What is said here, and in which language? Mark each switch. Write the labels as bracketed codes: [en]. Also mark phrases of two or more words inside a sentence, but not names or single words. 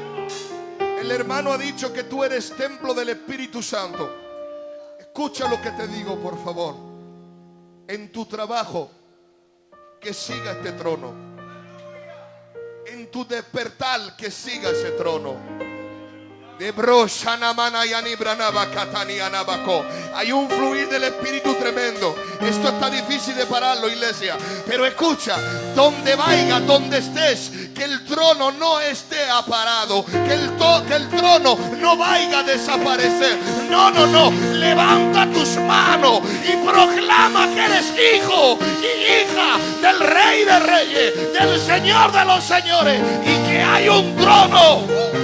[es] El hermano ha dicho que tú eres templo del Espíritu Santo. Escucha lo que te digo, por favor. En tu trabajo, que siga este trono. En tu despertar, que siga ese trono. De broshanamana yanibranaba katani anabaco. Hay un fluir del Espíritu tremendo. Esto está difícil de pararlo, iglesia. Pero escucha, donde vaya, donde estés, que el trono no esté aparado, que el trono no vaya a desaparecer. No, no, no. Levanta tus manos y proclama que eres hijo y hija del Rey de Reyes, del Señor de los Señores, y que hay un trono.